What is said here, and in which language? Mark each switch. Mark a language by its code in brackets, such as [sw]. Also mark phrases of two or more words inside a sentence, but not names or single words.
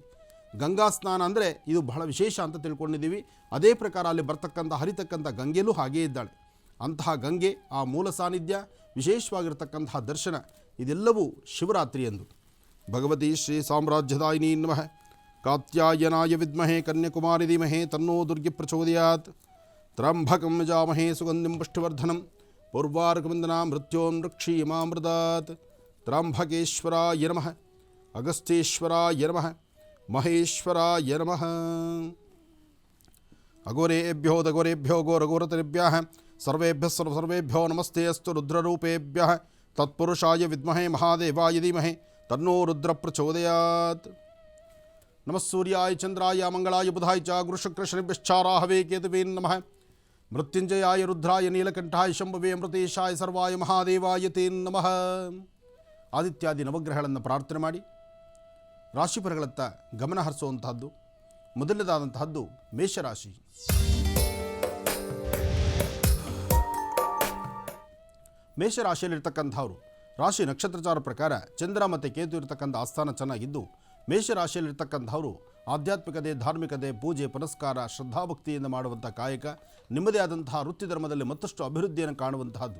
[kn] ಗಂಗಾ ಸ್ನಾನ ಅಂದರೆ ಇದು ಬಹಳ ವಿಶೇಷ ಅಂತ ತಿಳ್ಕೊಂಡಿದ್ದೀವಿ. ಅದೇ ಪ್ರಕಾರ ಅಲ್ಲಿ ಬರ್ತಕ್ಕಂಥ ಹರಿತಕ್ಕಂಥ ಗಂಗೆಯಲ್ಲೂ ಹಾಗೇ ಇದ್ದಾಳೆ. ಅಂತಹ ಗಂಗೆ, ಆ ಮೂಲ ಸಾನ್ನಿಧ್ಯ, ವಿಶೇಷವಾಗಿರ್ತಕ್ಕಂತಹ ದರ್ಶನ, ಇದೆಲ್ಲವೂ ಶಿವರಾತ್ರಿ ಎಂದು. [sa] ಭಗವತಿ ಶ್ರೀ ಸಾಮ್ರಾಜ್ಯದಾಯಿನಿ ನಮಃ. ಕಾತ್ಯಾಯನಾಯ ವಿದ್ಮಹೇ ಕನ್ಯಾಕುಮಾರಿ ಧೀಮಹಿ ತನ್ನೋ ದುರ್ಗಿ ಪ್ರಚೋದಯಾತ್. ತ್ರ್ಯಂಬಕಂ ಯಜಾಮಹೇ ಸುಗಂಧಿಂ ಪುಷ್ಟಿವರ್ಧನಂ ಪೂರ್ವಾರ್ಕವಂದನಾ ಮೃತ್ಯೋನ್ಮೃಕ್ಷೀಮಾಮೃತಾತ್. ತ್ರ್ಯಂಬಕೇಶ್ವರಾಯ ನಮಃ. ಅಗಸ್ತ್ಯೇಶ್ವರಾಯ ನಮಃ. ಮಹೇಶ್ವರಾಯ ನಮಃ. ಅಘೋರೇಭ್ಯೋ ದಘೋರೇಭ್ಯೋ ಘೋರಘೋರತರೇಭ್ಯಃ ಸರ್ವೇಭ್ಯಃ ಸರ್ವೇಭ್ಯೋ ನಮಸ್ತೆ ಅಸ್ತು ರುದ್ರರೂಪೇಭ್ಯಃ. ತತ್ಪುರುಷಾಯ ವಿದ್ಮಹೇ ಮಹಾದೇವಾಯ ಧೀಮಹಿ ತನ್ನೋ ರುದ್ರ ಪ್ರಚೋದಯಾತ್. ನಮಃ ಸೂರ್ಯಾಯ ಚಂದ್ರಾಯ ಮಂಗಳಾಯ ಬುಧಾಯ ಚ ಗುರುಶುಕ್ರಶನಿಭ್ಯಶ್ಚಾರಾಹವೇ ಕೇತುವೇ ನಮಃ. ಮೃತ್ಯುಂಜಯಾಯ ರುದ್ರಾಯ ನೀಲಕಂಠಾಯ ಶಂಭವೇ ಅಮೃತೇಶಾಯ ಸರ್ವಾಯ ಮಹಾದೇವಾಯ ತೇ ನಮಃ. [kn] ಆದಿತ್ಯಾದಿ ನವಗ್ರಹಗಳನ್ನು ಪ್ರಾರ್ಥನೆ ಮಾಡಿ ರಾಶಿಫಲಗಳತ್ತ ಗಮನ ಹರಿಸುವಂತಹದ್ದು. ಮೊದಲನೇದಾದಂತಹದ್ದು ಮೇಷರಾಶಿ. ಮೇಷರಾಶಿಯಲ್ಲಿರ್ತಕ್ಕಂಥವ್ರು, ರಾಶಿ ನಕ್ಷತ್ರಚಾರ ಪ್ರಕಾರ ಚಂದ್ರ ಮತ್ತು ಕೇತು ಇರತಕ್ಕಂಥ ಆಸ್ಥಾನ ಚೆನ್ನಾಗಿದ್ದು, ಮೇಷರಾಶಿಯಲ್ಲಿರ್ತಕ್ಕಂಥವರು ಆಧ್ಯಾತ್ಮಿಕತೆ, ಧಾರ್ಮಿಕತೆ, ಪೂಜೆ ಪುನಸ್ಕಾರ, ಶ್ರದ್ಧಾಭಕ್ತಿಯಿಂದ ಮಾಡುವಂಥ ಕಾಯಕ, ನಿಮ್ಮದೇ ಆದಂತಹ ವೃತ್ತಿ ಧರ್ಮದಲ್ಲಿ ಮತ್ತಷ್ಟು ಅಭಿವೃದ್ಧಿಯನ್ನು ಕಾಣುವಂತಹದ್ದು.